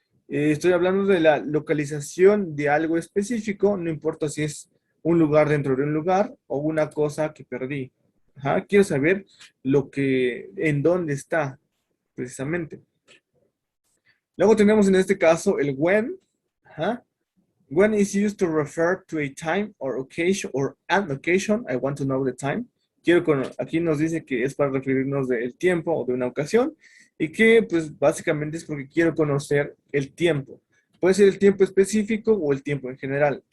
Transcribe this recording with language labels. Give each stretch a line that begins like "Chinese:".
Spanish: Estoy hablando de la localización de algo específico, no importa si es un lugar dentro de un lugar o una cosa que perdí. Ajá. Quiero saber en dónde está, precisamente. Luego tenemos en este caso el when. Ajá.
English: When is used to refer to a time or occasion or an occasion. I want to know the time.
Spanish: Aquí nos dice que es para referirnos del tiempo o de una ocasión y que pues básicamente es porque quiero conocer el tiempo. Puede ser el tiempo específico o el tiempo en general.